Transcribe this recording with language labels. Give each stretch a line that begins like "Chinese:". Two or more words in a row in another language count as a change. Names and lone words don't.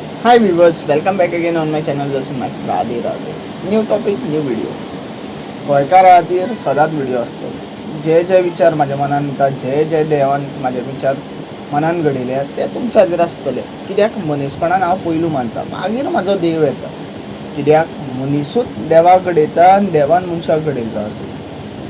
English: Hi viewers, welcome back again on my channel
Konkani: जसं मॅक्स राधे राधे.
English: new topic new video.
Konkani: गोंयकार खातीर सदांच व्हिडिओ आसतो. जे जे विचार म्हाज्या मनान येतात, जे जे देवान म्हाजे विचार मनान घडयले ते तुमच्या खातीर आसतले. कित्याक मनीसपणान हांव पयलू मानता, मागीर म्हाजो देव येता. कित्याक मनीसूच देवाक घडयता आनी देवान मनशाक घडयता अशें.